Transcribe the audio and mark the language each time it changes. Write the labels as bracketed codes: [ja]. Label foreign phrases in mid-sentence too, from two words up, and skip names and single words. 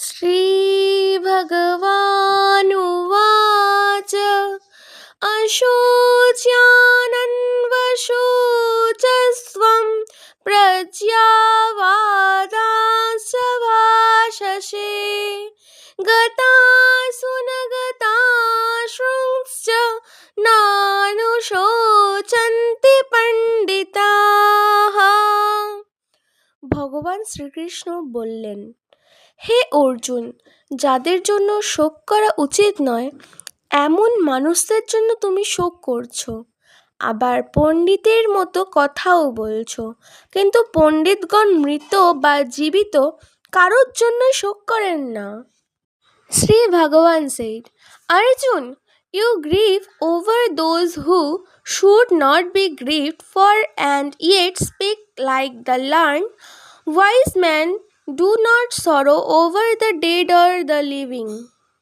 [sa] श्रीभगवानुवाच अशोच्यानन्वशोचस्त्वं प्रज्ञावादांश्च भाषसे गतासु न गताश्रुंश्च नानुशोचन्ति পণ্ডিতাः। [bn] ভগবান শ্রীকৃষ্ণ বললেন, হে অর্জুন, যাদের জন্য শোক করা উচিত নয় এমন মানুষদের জন্য তুমি শোক করছো, আবার পণ্ডিতের মতো কথাও বলছো, কিন্তু পণ্ডিতগণ মৃত বা জীবিত কারোর জন্য শোক করেন না। [en] শ্রী ভগবান said, Arjun, you grieve over those who should not be grieved for and yet speak like the learned. Wise men do not sorrow over the dead or the living.